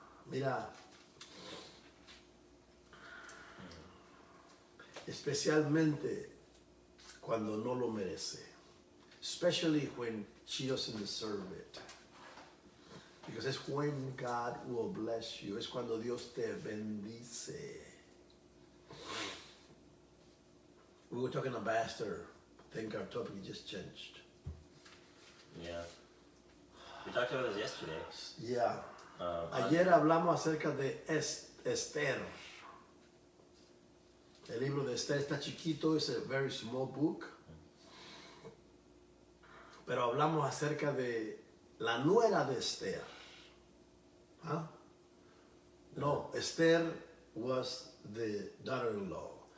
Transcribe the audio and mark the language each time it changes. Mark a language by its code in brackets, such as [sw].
[es] Mira, especialmente cuando no lo merece. [en] Especially when she doesn't deserve it. Because it's when God will bless you. [es] Es cuando Dios te bendice. [en] We were talking about Esther. I think our topic just changed. Yeah. We talked about this yesterday. Yeah. [es] Ayer hablamos acerca de Esther. El libro de Esther está chiquito, es [en] a very small book. [es] Pero hablamos acerca de la nuera de Esther. ¿Ah? [en] No, Esther was the daughter-in-law.